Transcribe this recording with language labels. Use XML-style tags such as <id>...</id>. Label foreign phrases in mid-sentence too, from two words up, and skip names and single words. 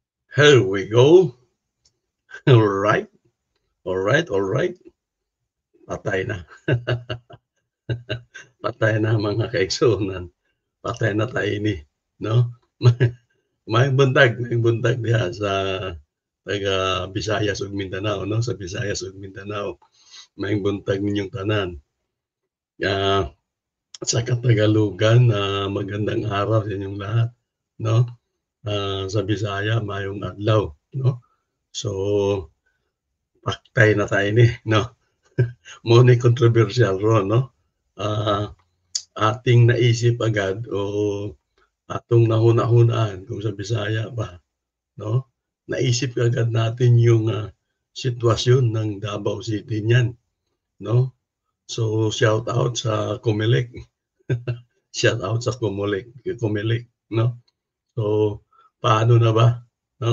<en>Here we go. Alright, alright, alright.</en> <ceb>Patay na. Patay na mga kaigsunan. Patay na taini, no? Maayong buntag diha sa taga Visayas ug Mindanao, no? Sa Visayas ug Mindanao. Maayong buntag ninyong tanan. Ah,</ceb> <tl>sa Katagalugan, magandang araw sa inyong lahat, no?</tl> <ceb>Sa Bisaya, maayong adlaw, no? So, paktay na tayo ni, no? Mo ni controversial ron, no?</ceb> <tl>Ah, ating naisip agad</tl> <ceb>o atong nahuna-hunaan kung sa Bisaya ba, no?</ceb> <tl>Naisip agad natin yung sitwasyon ng Davao City niyan, no?</tl> <ceb>So</ceb> <en>shout out</en> <ceb>sa Comelec.</ceb> <en>Shout out</en> <ceb>sa Comelec, no?</ceb> <tl>So paano na ba, no?</tl>